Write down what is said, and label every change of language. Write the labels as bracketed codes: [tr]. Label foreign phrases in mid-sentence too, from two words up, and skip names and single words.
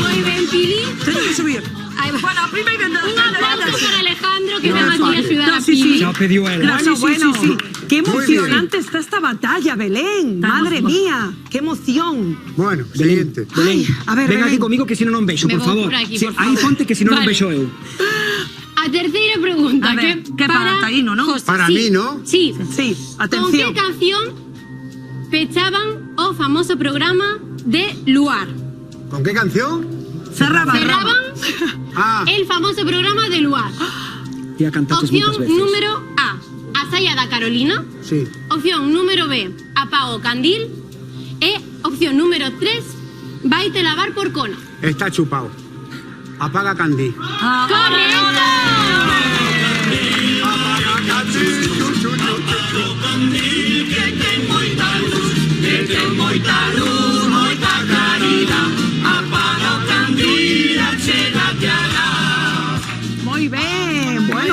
[es] Muy bien, Pili. Tengo que subir. Ahí va. Bueno, primero... Un aplauso para Alejandro que venga aquí a ayudar a Pili. Se lo pidió él. Bueno, Sí. Qué emocionante está esta batalla, Belén. Madre mía, qué emoción. Bueno, siguiente. Belén, a ver, ven Belén. aquí conmigo que si no [gl] non vexo, [es] Me por voy favor. por aquí, Sí, por [gl] aí [es] favor. ponte que si no non Vale. [gl] vexo eu. A terceira pregunta. [es] A ver, que para Taíno, ¿no? José, Para sí. mí, ¿no? Sí. Sí, ¿Con atención. [gl] qué canción pechaban o famoso programa de Luar? [es] ¿Con qué canción? Cerraban Ah, el famoso programa de Luar. [gl] E a cantaches Opción moitas veces. número A, a saia da Carolina. [es] sí. [gl] Opción número B, apago candil. E opción número 3, vaite lavar por cona. Está chupado. Apaga Candí. ¡Correcto! [es] Muy bien. Bueno,